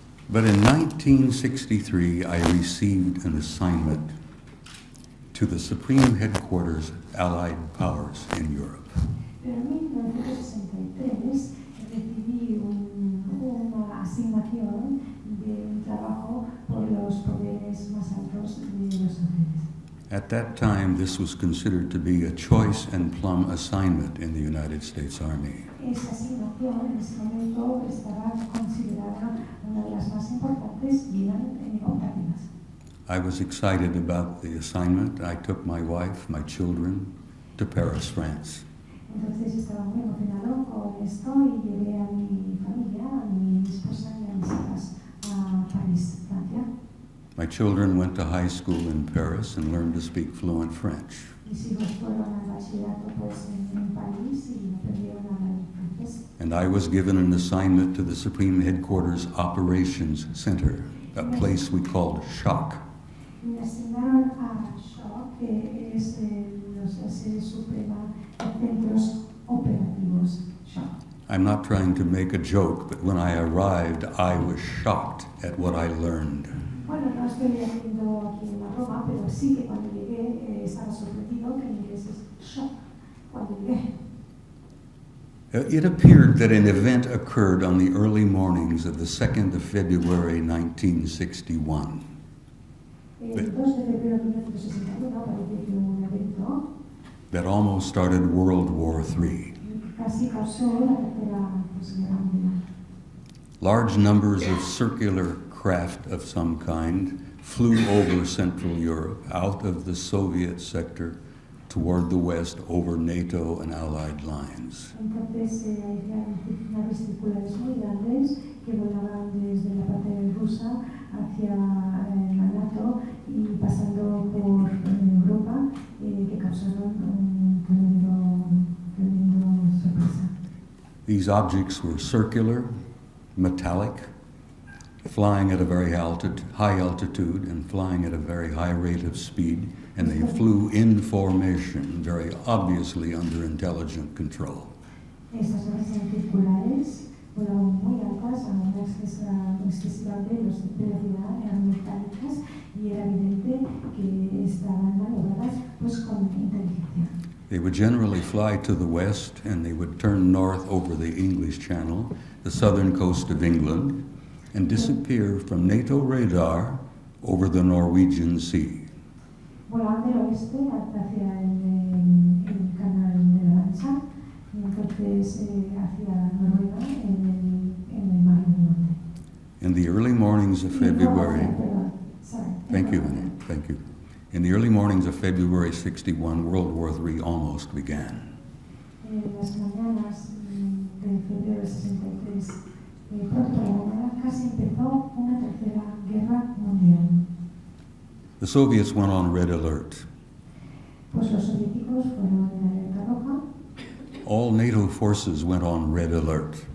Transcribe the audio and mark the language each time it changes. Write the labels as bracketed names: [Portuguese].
[English] But in 1963, I received an assignment to the Supreme Headquarters Allied Powers in Europe. [Spanish] Pero en 1963 recibí una asignación de un trabajo por los poderes más altos de los ángeles. [English] At that time, this was considered to be a choice and plum assignment in the United States Army. [Spanish] Esa asignación en ese momento estaba considerada una de las más importantes y eran optativas. [English] I was excited about the assignment. I took my wife, my children, to Paris, France. [Spanish] Entonces estaba muy emocionado con esto y llevé a mi familia, a mi esposa y a mis hijas a París, Francia. [English] My children went to high school in Paris and learned to speak fluent French. [Spanish] Mis hijos fueron al bachillerato pues en París y aprendieron a hablar francés. [English] And I was given an assignment to the Supreme Headquarters Operations Center, a place we called SHOC. [Spanish] Me asignaron a SHOC, que es la sede suprema de centros operativos SHOC. [English] I'm not trying to make a joke, but when I arrived, I was shocked at what I learned. [Spanish] Bueno, no estoy haciendo aquí una broma, pero sí que cuando llegué estaba sorprendido que en inglés es shock cuando llegué. [English] It appeared that an event occurred on the early mornings of the 2nd of February 1961. [Spanish] El 2 de febrero de 1961 parece que un evento [English] that almost started World War III. [Spanish] casi causó la Tercera Guerra Mundial. [English] Large numbers of circular craft of some kind flew over Central Europe, out of the Soviet sector, toward the west, over NATO and Allied lines. [Spanish] Entonces había naves circulares muy grandes que volaban desde la parte rusa hacia la NATO y pasando por Europa que causaron un tremendo sorpresa. [English] These objects were circular, metallic, flying at a very high altitude and flying at a very high rate of speed, and they flew in formation, very obviously under intelligent control. [Spanish] Estas naves circulares volaban muy altas a una excesiva velocidad, eran metálicas y era evidente que estaban maniobradas pues con inteligencia. [English] They would generally fly to the west and they would turn north over the English Channel, the southern coast of England, and disappear from NATO radar over the Norwegian Sea. [Spanish] Volaban del oeste hacia el canal de la Mancha y entonces hacia Noruega en el mar del norte. [English] In the early mornings of February, thank you. In the early mornings of February 61, World War III almost began. [Spanish] En las mañanas de febrero de 63, pronto por la mañana casi empezó una tercera guerra mundial. [English] The Soviets went on red alert. [Spanish] Pues los soviéticos fueron en alerta roja. [English] All NATO forces went on red alert.